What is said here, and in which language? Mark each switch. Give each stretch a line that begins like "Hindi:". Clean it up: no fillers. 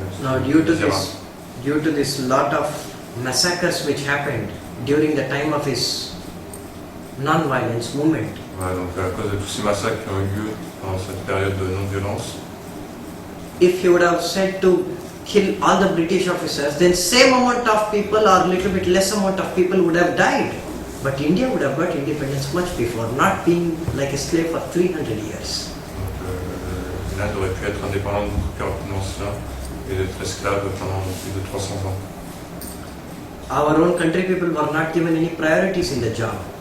English: Now, due to this lot of massacres which happened during the time of his non-violence movement,
French: Voilà, donc à cause de tous ces massacres qui ont eu lieu pendant cette période de non-violence,
English: if he would have said to kill all the British officers, then same amount of people or little bit less amount of people would have died. But India would have got independence much before, not being like a slave for 300 years.
French: donc l'Inde aurait pu être indépendante beaucoup plus rapidement cela et d'être esclave pendant plus de 300 ans.
English: Our own country people were not given any priorities in the job.